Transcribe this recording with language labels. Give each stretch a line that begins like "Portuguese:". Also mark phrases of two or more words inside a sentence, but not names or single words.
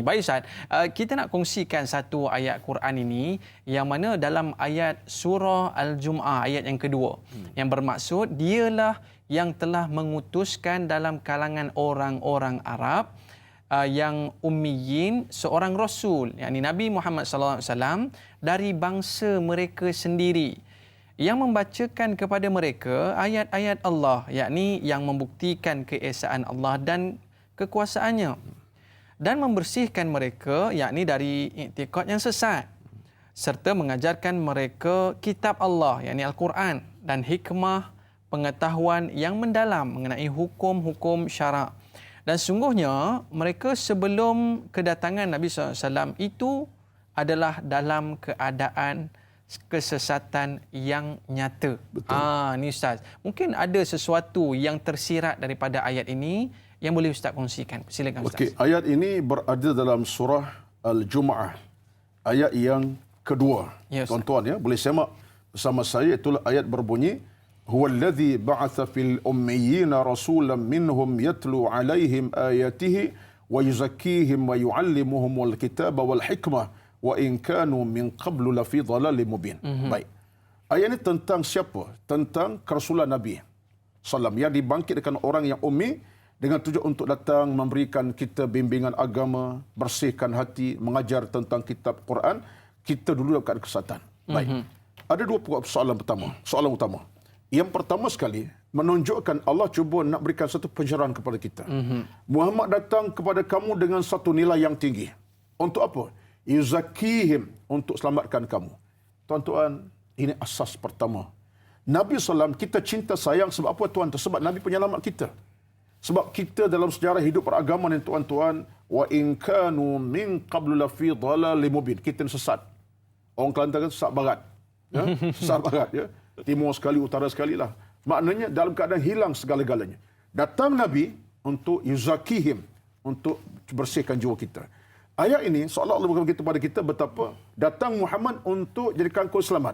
Malay: Baik Ustaz, kita nak kongsikan satu ayat Quran ini yang mana dalam ayat surah Al-Jum'ah ayat yang kedua yang bermaksud dialah yang telah mengutuskan dalam kalangan orang-orang Arab yang ummiyin seorang rasul, yakni Nabi Muhammad
Arabic: صلى الله عليه وسلم
Malay: dari bangsa mereka sendiri yang membacakan kepada mereka ayat-ayat Allah, yakni yang membuktikan keesaan Allah dan kekuasaannya dan membersihkan mereka, yakni dari iktikad yang sesat, serta mengajarkan mereka kitab Allah, yakni Al-Quran, dan hikmah pengetahuan yang mendalam mengenai hukum-hukum syarak. Dan sungguhnya mereka sebelum kedatangan Nabi SAW itu adalah dalam keadaan kesesatan yang nyata. Ni Ustaz. Mungkin ada sesuatu yang tersirat daripada ayat ini yang boleh Ustaz kongsikan. Silakan Ustaz. Okey, ayat ini berada dalam surah Al-Jum'ah. Ayat yang kedua. Ya, tuan-tuan ya, boleh semak bersama saya. Itulah ayat berbunyi
Arabic: هو الذي بعث في الأميين رسولا منهم يتلو عليهم آياته ويزكيهم ويعلمهم الكتاب والحكمة وإن كانوا من قبل لفي ضلال مبين.
Malay: Baik. Ayat ini tentang siapa? Tentang kerasulan Nabi SAW yang dibangkitkan orang yang ummi dengan tujuan untuk datang memberikan kita bimbingan agama, bersihkan hati, mengajar tentang kitab Quran. Kita dulu dalam keadaan kesesatan. Baik. Ada dua soalan pertama. Soalan utama. Yang pertama sekali, menunjukkan Allah cuba nak berikan satu pencerahan kepada kita. Muhammad datang kepada kamu dengan satu nilai yang tinggi. Untuk apa? Yuzakihim, untuk selamatkan kamu. Tuan-tuan, ini asas pertama. Nabi SAW, kita cinta sayang sebab apa tuan? Sebab Nabi penyelamat kita. Sebab kita dalam sejarah hidup beragama ni tuan-tuan,
Arabic: وإن كانوا من قبل لفي ضلال مبين.
Malay: Kita ni sesat. Orang Kelantan kan sesat barat. Ya? Sesat barat ya. Timur sekali, utara sekali lah. Maknanya dalam keadaan hilang segala-galanya. Datang Nabi untuk yuzakihim, untuk bersihkan jiwa kita. Ayat ini seolah Allah berkata kepada kita betapa datang Muhammad untuk jadikan kau selamat.